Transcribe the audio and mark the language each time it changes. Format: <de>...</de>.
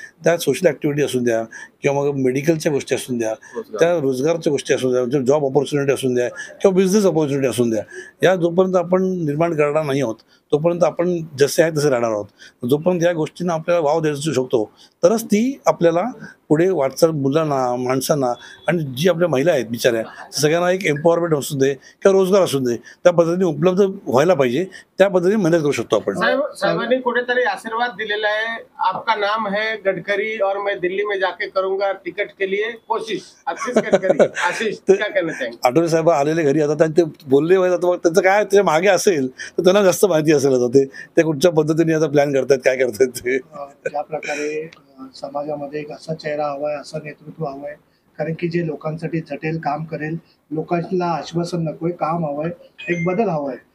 <mr>त्या social activity असून द्या, किंवा मग मेडिकलच्या गोष्टी असून द्या, त्या रोजगारच्या गोष्टी असून द्या, जॉब ऑपॉर्च्युनिटी असून द्या, किंवा बिझनेस ऑपॉर्च्युनिटी असून द्या, या जोपर्यंत आपण निर्माण करणार नाही आहोत तोपर्यंत आपण जसे आहे तसे राहणार आहोत. जोपर्यंत या गोष्टींना आपल्याला वाव द्यायला शकतो तरच ती आपल्याला पुढे वाटचाल, मुलांना, माणसांना, आणि जी आपल्या महिला आहेत बिचाऱ्या सगळ्यांना एक एम्पॉवरमेंट असू दे किंवा रोजगार असू दे, त्या पद्धतीने उपलब्ध व्हायला पाहिजे. त्या पद्धतीने मेहनत करू शकतो आपण. साहेबांनी कुठेतरी आशीर्वाद दिलेला आहे,</mr> <hi>आपका नाम है गडकरी और मैं दिल्ली में जाके करूंगा टिकट के लिए कोशिश. आशीष गडकरी, आशीष क्या कहना चाहेंगे?</hi> <mr>आठवले साहेब आलेले घरी आता, त्यांनी ते बोलले पाहिजे. आता त्यांचं काय त्याच्या मागे असेल तर त्यांना जास्त माहिती असेल आता ते कुठच्या पद्धतीने आता प्लॅन करतायत, काय करतायत ते. ज्या प्रकारे समाजामध्ये एक असा चेहरा हवाय, असं नेतृत्व हवंय, कारण की जे लोकांसाठी झटेल, काम करेल, लोकांना आश्वासन नकोय, काम हवंय, एक बदल हवाय.</mr>